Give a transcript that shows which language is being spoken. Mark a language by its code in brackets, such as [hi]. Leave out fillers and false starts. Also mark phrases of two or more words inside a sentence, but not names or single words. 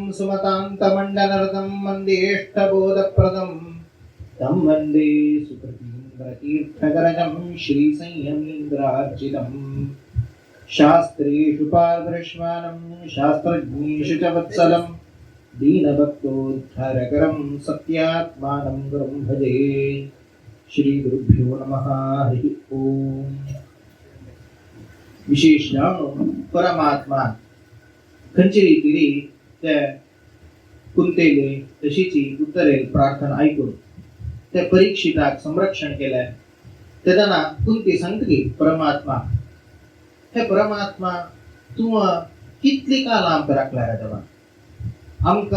[sa] सुमतान्तमण्डनरतं वन्देष्टबोधप्रदं तं वन्दे सुकृतीन्द्रतीर्थकरजं श्रीसंयमीन्द्रार्चितं शास्त्रेषु पारदर्श्वानं शास्त्रज्ञेषु च वत्सलं दीनभक्तोद्धारकरं सत्यात्मानं गुरुं भजे श्री गुरुभ्यो नमः हरि ओम [kok] विशेष परमात्मा खंयचे रितीरी त्या कुंतेले तशीची उत्तरे प्रार्थना ऐकून त्या परीक्षिताक संरक्षण केले तेदना कुंती सांगतली परमात्मा हे परमात्मा तू कितली काल आमकां राखला रे देवा आमकां